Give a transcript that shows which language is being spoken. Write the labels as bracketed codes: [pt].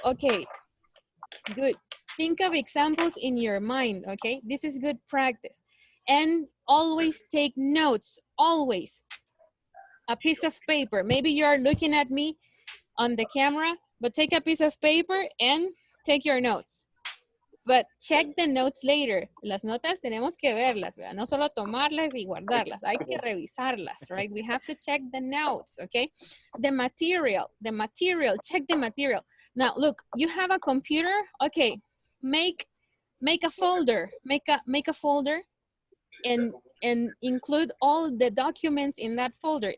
[en] Okay, good. Think of examples in your mind, okay? This is good practice. And always take notes, always. A piece of paper. Maybe you're looking at me on the camera, but take a piece of paper and take your notes. But check the notes later. [es] Las notas tenemos que verlas, ¿verdad? No solo tomarlas y guardarlas. Hay que revisarlas, right? [en] We have to check the notes, okay? The material, check the material. Now, look, you have a computer. Okay, make a folder. Make a folder and include all the documents in that folder.